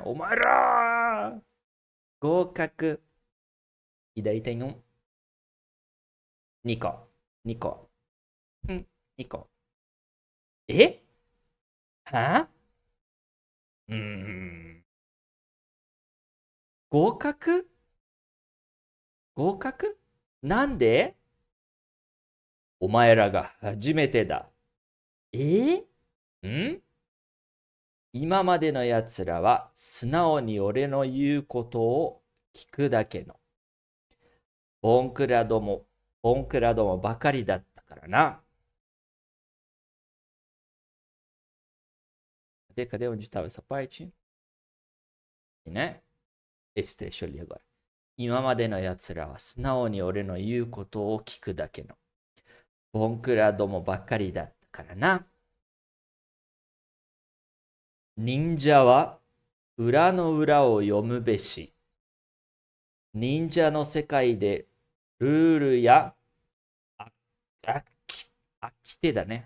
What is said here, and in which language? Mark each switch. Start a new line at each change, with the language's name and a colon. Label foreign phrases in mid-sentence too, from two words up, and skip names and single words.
Japanese: ウマイラ！合格!
Portuguese: E daí tem um Nico. Nico. Nico. E? Hã? Hum.
Japanese: 合格合格なんでお前らが初めてだ。ん今までのやつらは素直に俺の言うことを聞くだけの。ボンクラども、ボンクラどもばかりだったからな。
Portuguese: Cadê onde estava essa parte? Né? Esse trecho ali agora.
Japanese: 今までのやつらは素直に俺の言うことを聞くだけの。ボンクラどもばかりだったからな。忍者は裏の裏を読むべし。忍者の世界でルールや掟だね。